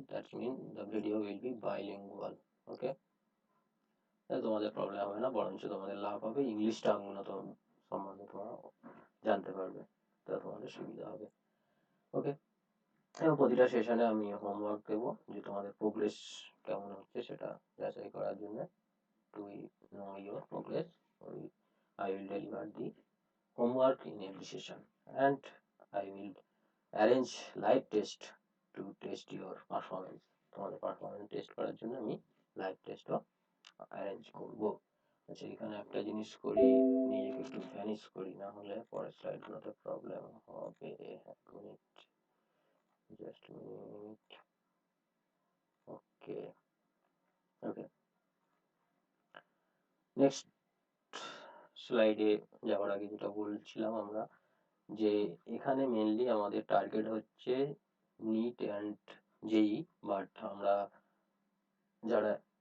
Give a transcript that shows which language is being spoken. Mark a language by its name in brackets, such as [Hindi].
[English] That mean the video will be bilingual. [Bangla] ওকে, তোমাদের problem হবে না, বরঞ্চ তোমাদের লাভ হবে, ইংলিশটা উন্নত সম্বন্ধে তোমরা জানতে পারবে, তা তোমাদের সুবিধা হবে। ওকে, এবং প্রতিটা সেশনে আমি হোমওয়ার্ক দেবো যে তোমাদের প্রোগ্রেস কেমন হচ্ছে সেটা যাচাই করার জন্য। [English] To know your progress, I will deliver the homework in every session and I will arrange live test to test your performance. [Bangla] তোমাদের পারফরমেন্স টেস্ট করার জন্য আমি লাইভ টেস্টও অ্যারেঞ্জ করবো। আচ্ছা, এখানে একটা জিনিস করি, নিজেকে একটু ভ্যানিশ করি, না হলে পরের স্লাইডগুলোতে প্রবলেম হবে। এক মিনিট, জাস্ট মিনিট। ওকে ওকে, নেক্সট স্লাইডে যাওয়ার আগে যেটা বলছিলাম আমরা, যে এখানে মেনলি আমাদের টার্গেট হচ্ছে নিট অ্যান্ড জেই, বাট আমরা যারা